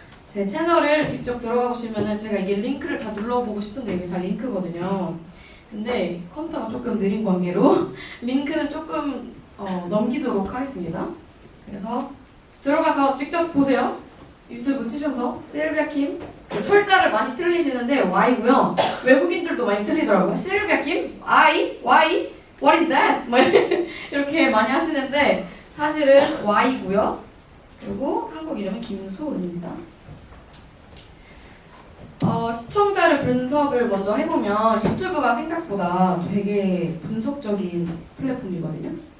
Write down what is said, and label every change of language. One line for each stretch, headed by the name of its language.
Korean: 제 채널을 직접 들어가 보시면은 제가 이게 링크를 다 눌러보고 싶은데 이게 다 링크거든요. 근데 컴퓨터가 조금 느린 관계로 링크는 조금 넘기도록 하겠습니다. 그래서 들어가서 직접 보세요. 유튜브 치셔서 실비아 킴, 철자를 많이 틀리시는데 Y고요. 외국인들도 많이 틀리더라고요.
English: 실비아 킴, I, Y, what is that?
Korean: 뭐 이렇게 많이 하시는데 사실은 Y고요. 그리고 한국 이름은 김소은입니다. 시청자를 분석을 먼저 해보면 유튜브가 생각보다 되게 분석적인 플랫폼이거든요.